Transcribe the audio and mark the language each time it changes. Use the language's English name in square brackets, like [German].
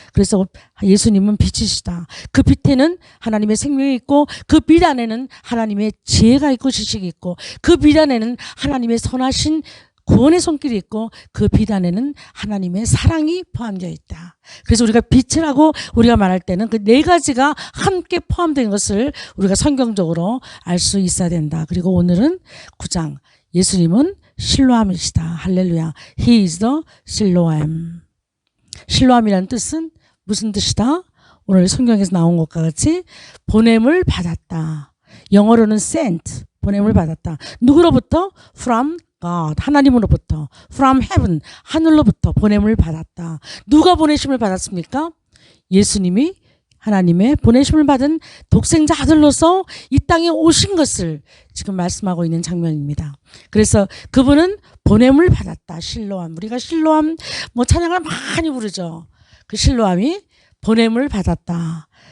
[Korean] 그래서 예수님은 빛이시다. 그 빛에는 하나님의 생명이 있고, 그 빛 안에는 하나님의 지혜가 있고 지식이 있고, 그 빛 안에는 하나님의 선하신 구원의 손길이 있고, 그 빛 안에는 하나님의 사랑이 포함되어 있다. 그래서 우리가 빛이라고 우리가 말할 때는 그 네 가지가 함께 포함된 것을 우리가 성경적으로 알 수 있어야 된다. 그리고 오늘은 9장, 예수님은 실로암이시다. 할렐루야. [English] He is the 실로암. [Korean] 실로암이라는 뜻은 무슨 뜻이다? 오늘 성경에서 나온 것과 같이 보냄을 받았다. 영어로는 sent, 보냄을 받았다. 누구로부터? [English] From God, [Korean] 하나님으로부터. [English] From heaven, [Korean] 하늘로부터 보냄을 받았다. 누가 보내심을 받았습니까? 예수님이 하나님의 보내심을 받은 독생자 아들로서 이 땅에 오신 것을 지금 말씀하고 있는 장면입니다. 그래서 그분은 보냄을 받았다. 실로암. 우리가 실로암 찬양을 많이 부르죠. 그 실로암이 보냄을 받았다.